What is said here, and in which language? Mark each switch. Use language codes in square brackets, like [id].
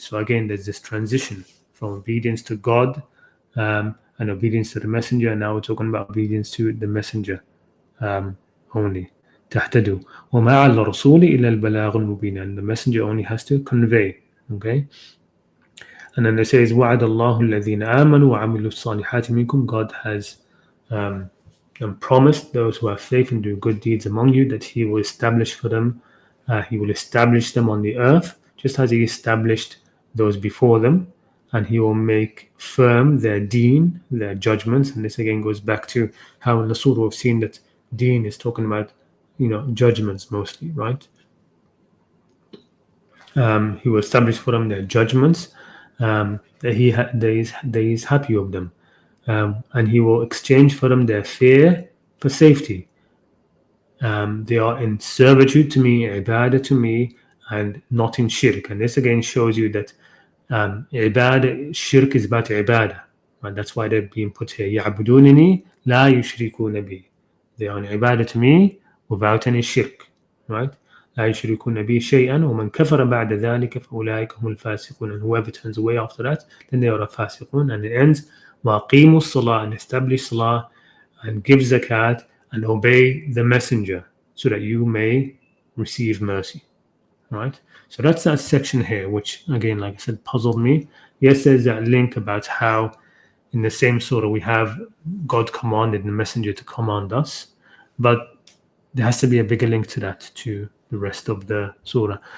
[en] So again, there's this transition from obedience to God and obedience to the messenger. And now we're talking about obedience to the messenger only. [ar] تَهْتَدُوا وَمَا عَلَى الرَّسُولِ إِلَّا الْبَلَاغُ الْمُبِينُ. [en] And the messenger only has to convey. Okay. And then it says, [ar] وَعَدَ اللَّهُ الَّذِينَ آمَنُوا وَعَمِلُوا الصَّالِحَاتِ مِنكُمْ. [en] God has promised those who have faith and do good deeds among you that He will establish for them, He will establish them on the earth, just as He established those before them, and He will make firm their deen, their judgments. And this again goes back to how in the surah we've seen that deen is talking about, judgments mostly, right? He will establish for them their judgments, that He is happy of them. And He will exchange for them their fear for safety. They are in servitude to me, ibadah to me, and not in shirk. And this again shows you that ibadah, shirk is about ibadah. And that's why they're being put here. [ar] يَعْبُدُونَنِي لَا يُشْرِكُونَ بِي. [en] They are in ibadah to me without any shirk. Right? [ar] لا يشركون بي شيئا ومن كفر بعد ذلك فأولئك هم الفاسقون. [en] And whoever turns away after that, then they are a fasiqun. And it ends [ar] وَأَقِيمُوا الصَّلَاةَ, [en] and establish salah and give zakat and obey the messenger so that you may receive mercy. Right? So that's that section here, which again, like I said, puzzled me. Yes, there's that link about how in the same surah we have God commanded the messenger to command us, but there has to be a bigger link to that, to the rest of the surah.